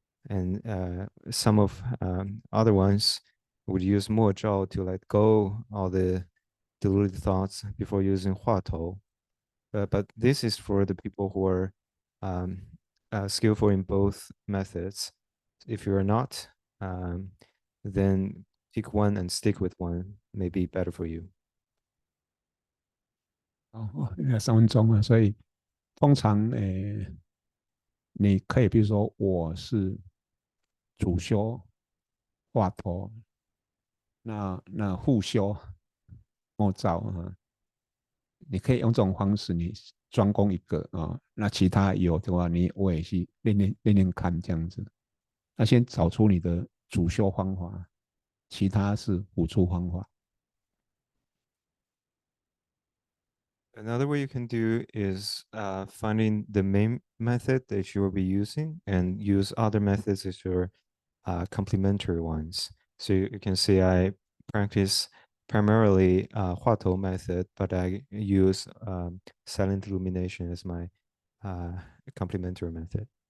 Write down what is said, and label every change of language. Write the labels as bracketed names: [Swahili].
[English] And some of other ones would use Mo Zhao to let go all the deluded thoughts before using Huatou. But this is for the people who are skillful in both methods. If you are not, then pick one and stick with one may be better for you. [Chinese] 3分钟所以通常你可以比如说我是主修华佗，那副修末照你可以用这种方式，你专攻一个那其他有的话，我也去练看这样子。那先找出你的主修方法，其他是辅助方法。 [English] Another way you can do is finding the main method that you will be using and use other methods as your complementary ones. So you can say I practice primarily Huatou method, but I use silent illumination as my complementary method.